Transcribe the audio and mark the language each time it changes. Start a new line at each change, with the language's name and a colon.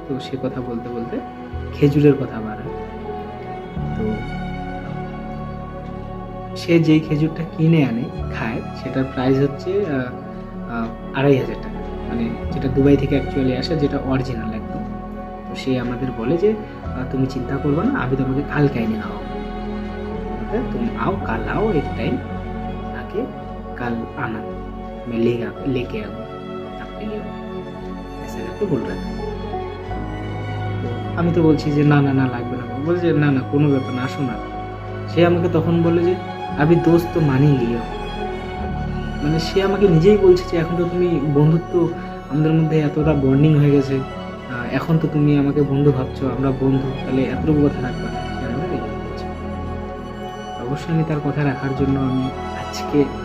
Bangla: তো সে কথা বলতে বলতে খেজুরের কথা বাড়ায়। তো সে যেই খেজুরটা কিনে আনে খায়, সেটার প্রাইস হচ্ছে 2,500 টাকা, যেটা দুবাই থেকে অ্যাকচুয়ালি আসে, যেটা অরিজিনাল একদম। তো সে আমাদের বলে যে তুমি চিন্তা করবে না, আমি তোমাকে কাল এনে খাওয়াবো,
Hindi: तुम आओ, कल आओ, एक टाइम आके कल आना, मैं लेके आऊँगा आपके लिए, ऐसा करके बोल रहा था।
Bangla: আমি তো বলছি যে না না না লাগবে না, বলছে না না কোনো ব্যাপার না, আসো না। সে আমাকে তখন বলে যে
Hindi: আবি দোস্ত তো মানিয়ে লিও,
Bangla: সে আমাকে নিজেই বলছে যে এখন তো তুমি বন্ধুত্ব, আমাদের মধ্যে এতটা বন্ডিং হয়ে গেছে, এখন তো তুমি আমাকে বন্ধু ভাবছো, আমরা বন্ধু, তাহলে এতটুকু কথা রাখবা না। সে আমাকে বলছে। অবশ্যই আমি তার কথা রাখার জন্য আমি আজকে